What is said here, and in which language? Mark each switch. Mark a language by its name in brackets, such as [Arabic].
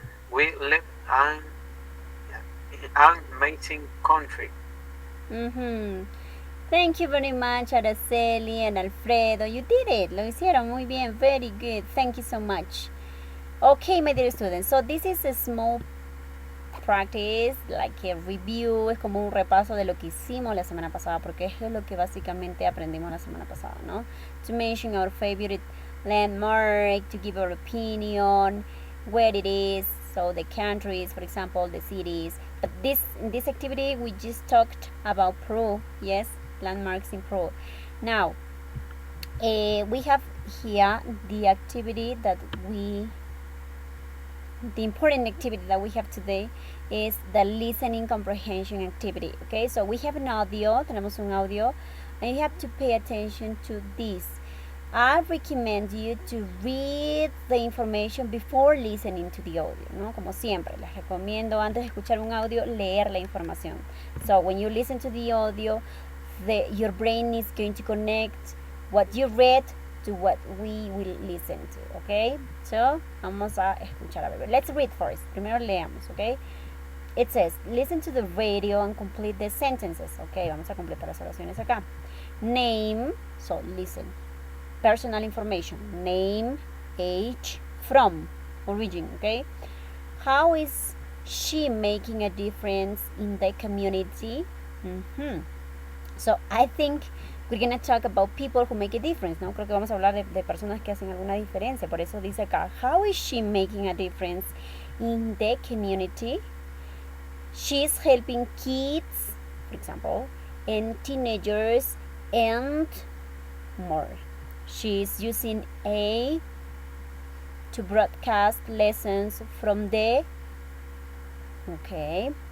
[English] We live in an amazing country. Thank you very much, Araceli and Alfredo. You did it. [Spanish] Lo hicieron muy bien. [English] Very good. Thank you so much. Okay, my dear students. So this is a small practice, like a review. [Spanish] Es como un repaso de lo que hicimos la semana pasada, porque eso es lo que básicamente aprendimos la semana pasada, ¿no? [English] To mention our favorite landmark, to give our opinion, where it is, so the countries, for example, the cities. But in this activity, we just talked about Peru, yes, landmarks in Peru. Now, we have here the activity that we the important activity that we have today is the listening comprehension activity. Okay, so we have an audio, tenemos un audio, and you have to pay attention to this. I recommend you to read the information before listening to the audio, ¿no? [Spanish] Como siempre, les recomiendo antes de escuchar un audio leer la información. [English] So when you listen to the audio, your brain is going to connect what you read to what we will listen to, okay? [Spanish] So vamos a escuchar a ver. [English] Let's read first. Primero leamos, okay? It says, listen to the radio and complete the sentences. [Spanish] Okay, vamos a completar las oraciones acá. [English] Name, so listen. Personal information, name, age, from, origin, okay? How is she making a difference in the community? So I think we're going to talk about people who make a difference, ¿no? [Spanish] Creo que vamos a hablar de personas que hacen alguna diferencia. Por eso dice acá, [English] how is she making a difference in the community? She's helping kids, for example, and teenagers and more. She's using A to broadcast lessons from the... Okay.